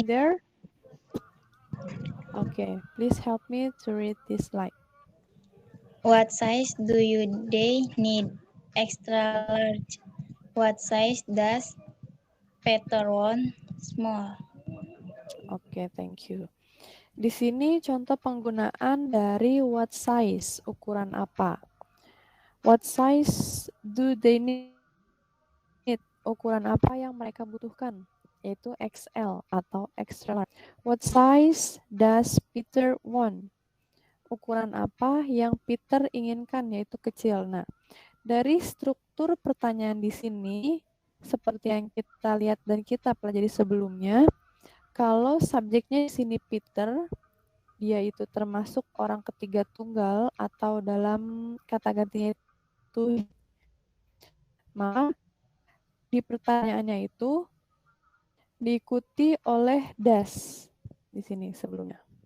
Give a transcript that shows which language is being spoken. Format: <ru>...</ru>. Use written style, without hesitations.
<en>in there? Okay, please help me to read this slide. What size do you they need? Extra large. What size does Peter want? Small. Oke, thank you.</en> <id>Di sini contoh penggunaan dari what size, ukuran apa.</id> <en>What size do they need?</en> <id>Ukuran apa yang mereka butuhkan? Yaitu XL atau extra large.</id> <en>What size does Peter want?</en> <id>Ukuran apa yang Peter inginkan, yaitu kecil. Nah, dari struktur pertanyaan di sini, seperti yang kita lihat dan kita pelajari sebelumnya, kalau subjeknya di sini Peter, dia itu termasuk orang ketiga tunggal atau dalam kata gantinya itu, maka di pertanyaannya itu diikuti oleh das di sini sebelumnya.</id>